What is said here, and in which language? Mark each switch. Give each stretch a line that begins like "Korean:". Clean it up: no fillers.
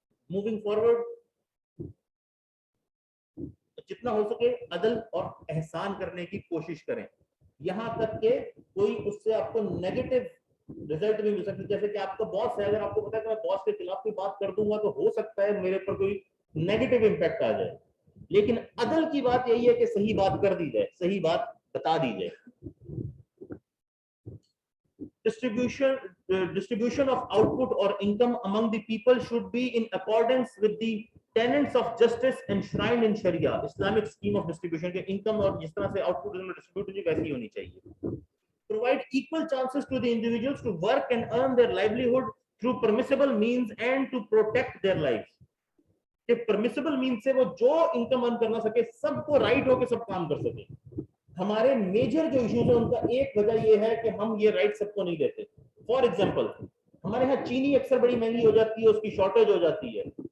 Urdu: Moving forward, جتنا ہو سکے عدل اور احسان کرنے کی کوشش کریں, یہاں تک کہ کوئی اس سے آپ کو نیگیٹو رزلٹ بھی مل سکتا ہے. جیسے کہ آپ کا باس ہے, اگر آپ کو پتا ہے کہ میں باس کے خلاف کوئی بات کر دوں گا تو ہو سکتا ہے میرے پر کوئی نیگیٹو امپیکٹ آ جائے, لیکن عدل کی بات یہی ہے کہ صحیح بات کر دی جائے, صحیح بات بتا دی جائے.
English: Distribution of output or income among the people should be in accordance with the tenets of justice enshrined in Sharia. Islamic scheme of distribution
Urdu: کے income اور جس طرح سے output distribute ہوئی ویسی ہونی چاہیے.
English: Provide equal chances to the individuals to work and earn their livelihood through permissible means and to protect their lives.
Urdu: کہ permissible means سے وہ جو income earn کرنا سکے, سب کو right ہو کے سب کام کر سکے. ہمارے میجر جو ایشوز ہیں ان کا ایک وجہ یہ ہے کہ ہم یہ رائٹ سب کو نہیں دیتے. فار ایگزامپل ہمارے یہاں چینی اکثر بڑی مہنگی ہو جاتی ہے, اس کی شارٹیج ہو جاتی ہے.